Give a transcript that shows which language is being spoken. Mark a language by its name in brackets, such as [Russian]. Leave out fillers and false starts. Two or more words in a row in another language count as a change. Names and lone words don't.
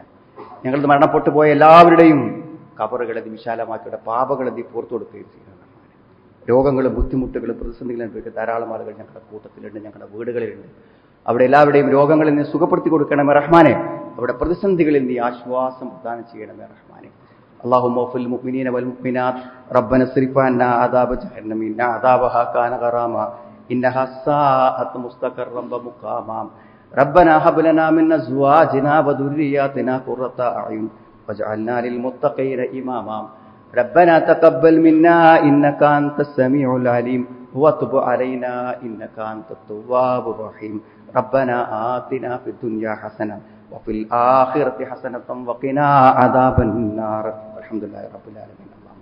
[Malayalam] ഞങ്ങളിത് മരണപ്പെട്ടു പോയ എല്ലാവരുടെയും ഖബറുകളെ വിശാലമാക്കിയുടെ പാപങ്ങളെ പുറത്തു കൊടുക്കുകയും ചെയ്യുന്ന റഹ്മാൻ. രോഗങ്ങളും ബുദ്ധിമുട്ടുകളും പ്രതിസന്ധികളും അനുഭവിക്കുന്ന ധാരാളം ആളുകൾ ഞങ്ങളുടെ കൂട്ടത്തിലുണ്ട്, ഞങ്ങളുടെ വീടുകളിലുണ്ട്. അവിടെ എല്ലാവരുടെയും രോഗങ്ങളിൽ നിന്ന് സുഖപ്പെടുത്തി കൊടുക്കണമേ റഹ്മാനെ. അവിടെ പ്രതിസന്ധികളിൽ നീ ആശ്വാസം പ്രദാനം ചെയ്യണമേ റഹ്മാനെ. [Arabic] اللهم اغفر للمؤمنين والمؤمنات ربنا اصرف عنا عذاب جهنم إن عذابها كان غراما إنها ساءت مستقرا ومقاما ربنا هب لنا من أزواجنا وذرياتنا قرة أعين واجعلنا للمتقين إماما ربنا تقبل منا إنك أنت السميع العليم وتب علينا إنك أنت التواب الرحيم ربنا آتنا في الدنيا حسنة وفي الآخرة حسنة وقنا عذاب النار الحمد لله رب العالمين.